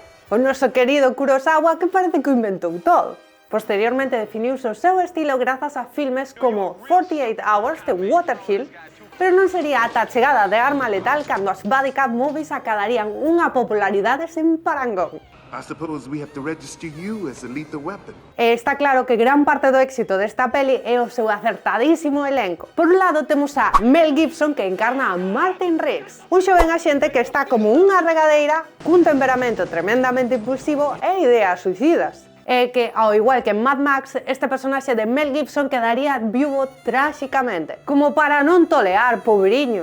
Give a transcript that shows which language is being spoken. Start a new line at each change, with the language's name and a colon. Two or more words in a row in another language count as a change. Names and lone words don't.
Galician: O noso querido Kurosawa que parece que o inventou todo. Posteriormente definiuse o seu estilo grazas a filmes como 48 Hours de Waterhill, pero non sería ata a chegada de Arma Letal cando as
English: Buddy Cop Movies
Galician: acadarían unha popularidade sen parangón.
English: I suppose we have to register you as a lethal weapon.
Galician: E está claro que gran parte do éxito desta peli é o seu acertadísimo elenco. Por un lado temos a Mel Gibson que encarna a Martin Riggs, un xoven axente que está como unha regadeira, cun temperamento tremendamente impulsivo e ideas suicidas. E que, ao igual que en Mad Max, este personaxe de Mel Gibson quedaría viúvo tráxicamente, como para non tolear, pobriño.